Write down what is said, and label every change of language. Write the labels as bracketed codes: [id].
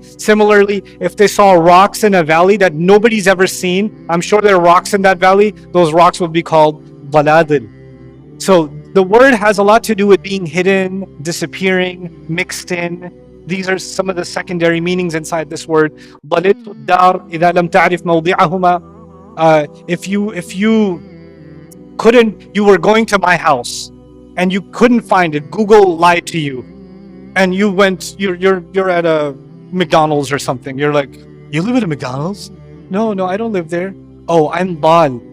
[en] Similarly, if they saw rocks in a valley that nobody's ever seen, I'm sure there are rocks in that valley, those rocks would be called daladil. So the word has a lot to do with being hidden, disappearing, mixed in. These are some of the secondary meanings inside this word. [ar] ضللت الدار إذا لم تعرف موضعهما. [en] If you were going to my house and you couldn't find it, Google lied to you, and you're at a McDonald's or something. You're like, you live at a McDonald's? No, I don't live there. Oh, I'm dal.